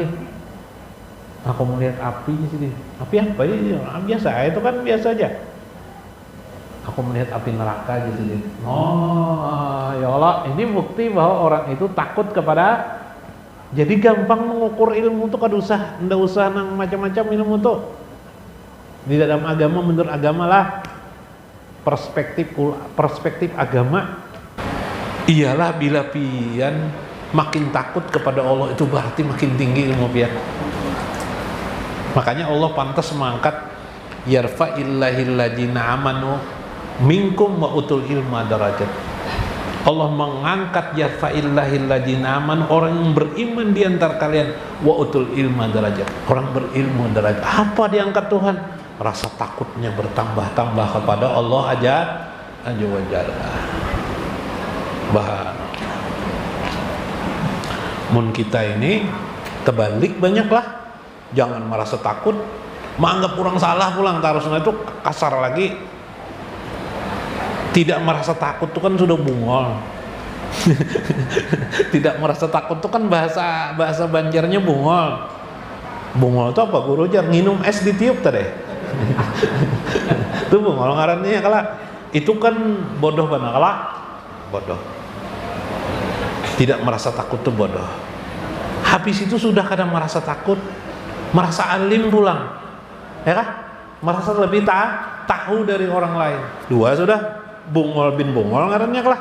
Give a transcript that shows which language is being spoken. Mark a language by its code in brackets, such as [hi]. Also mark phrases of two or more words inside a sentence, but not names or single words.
[id] Aku melihat api sini. Api apa ya? Biasa, itu kan biasa aja. Aku melihat api neraka gitu. Oh, ya Allah, ini bukti bahwa orang itu takut kepada. Jadi gampang mengukur ilmu tuh, ndak usah nang macam-macam ilmu tuh. Di dalam agama, menurut agama lah, perspektif agama ialah bila pian makin takut kepada Allah itu berarti makin tinggi ilmu pian. Makanya Allah pantas mengangkat [ar] yarfa'illahil ladzina amanu minkum wa utul ilma darajat. [id] Allah mengangkat [ar] yarfa'illahil ladzina amanu, [id] orang yang beriman di antara kalian, [ar] wa utul ilma darajat, [id] orang berilmu derajat. Apa diangkat Tuhan? Rasa takutnya bertambah-tambah kepada Allah [ar] azza wa jalla. [id] Mun kita ini kebalik banyaklah. Jangan merasa takut, menganggap orang salah pulang, harusnya itu kasar lagi. Tidak merasa takut itu kan sudah bungol. Tidak merasa takut itu kan bahasa Banjarnya bungol. Bungol itu apa? [bjn] Guru jar nginum es ditiup tadi. Itu bungol ngarannya kala. [id] Itu kan bodoh benar kala. Bodoh. Tidak merasa takut itu bodoh. Habis itu sudah kadang merasa takut, merasa alim pulang, ya kan? Merasa lebih tahu dari orang lain. Dua sudah, [bjn] bungol bin bungol ngarannya [id] lah.